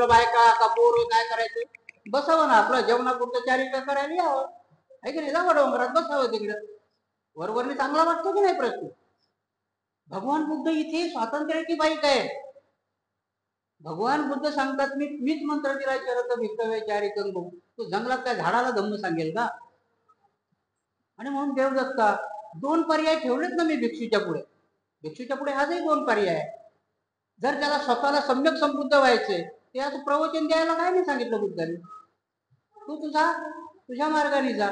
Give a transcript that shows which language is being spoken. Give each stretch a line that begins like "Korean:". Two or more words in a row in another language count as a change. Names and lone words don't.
Marathi: बायका का पोरं काय करायचं? बसावं ना आपलं जेवणापुरतं 4 इटा करायला यावं, आहे की नाही? जावं डोंगरात बसावं तिकडं. वरवरने चांगला वाटतो की नाही प्रश्न? भगवान बुद्ध इथे स्वातंत्र्याची बाईक आहे. भगवान बुद्ध सांगतात मीच मंत्र दिला
Pali: चरत भिक्खवे चारिकं बहु.
Marathi: तो जंगलात काय झाडाला धम्म सांगेल का? आणि म्हणून देवदत्ता 2 पर्याय ठेवलेत ना मी भिक्षूच्या पुढे. भिक्षूच्या पुढे आजही 2 पर्याय आहे. जर त्याला स्वतःला सम्यक संबुद्ध व्हायचे, ते असं प्रवचन द्यायला काय नाही सांगितलं बुद्धाने. तू तुझ्या मार्गाने जा.